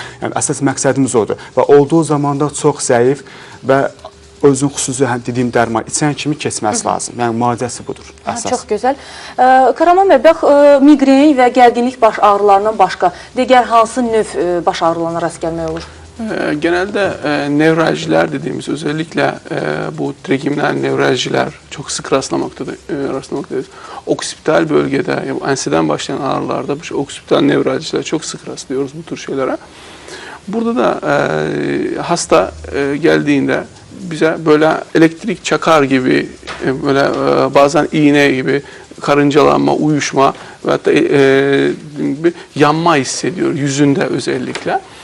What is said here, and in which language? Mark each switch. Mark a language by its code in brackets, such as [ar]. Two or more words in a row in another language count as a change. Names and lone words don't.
[az] Yəni, əsas məqsədimiz odur. Və olduğu zamanda çox zəif və özün xüsusi dediyim dərman içən kimi keçməsi lazım. Yəni, müalicəsi budur. Əsas. Çox gözəl. Karaman bəy, bax, migren və gərginlik baş ağrılarından başqa digər hansı növ baş ağrılarına rast gəlmək olur? [tr] Genelde nevraljiler dediğimiz özellikle bu trigeminal nevraljiler çok sık rastlamaktayız. Oksipital bölgede, yani enseden başlayan ağrılarda bu oksipital nevraljiler çok sık rastlıyoruz bu tür şeylere. Burada da hasta geldiğinde bize böyle elektrik çakar gibi, böyle bazen iğne gibi karıncalanma, uyuşma ve hatta yanma hissediyor yüzünde özellikle.